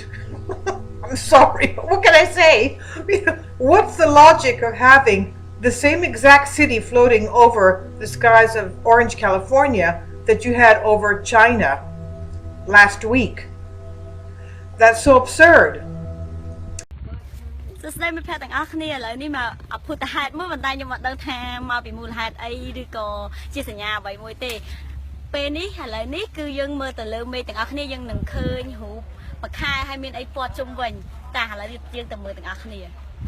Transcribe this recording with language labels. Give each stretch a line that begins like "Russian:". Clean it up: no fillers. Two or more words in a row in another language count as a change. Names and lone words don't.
English: I'm sorry, but what can I say? What's the logic of having the same exact city floating over the skies of Orange, California that you had over China last week? That's so absurd.
Khmer: សួស្តីមិត្តភក្តិទាំងអស់គ្នាឥឡូវនេះមកអភូតហេតុមួយប៉ុន្តែខ្ញុំអត់ដឹងថាមកពីមូលហេតុអីឬក៏ជាសញ្ញាអ្វីមួយទេពេលនេះឥឡូវនេះគឺយើងមើលទៅលើមេឃទាំងអស់គ្នាយើងនឹងឃើញរូបមួយខែហើយមានអីព័ទ្ធជុំវិញតែឥឡូវយើងទៅមើលទាំងអស់គ្នា1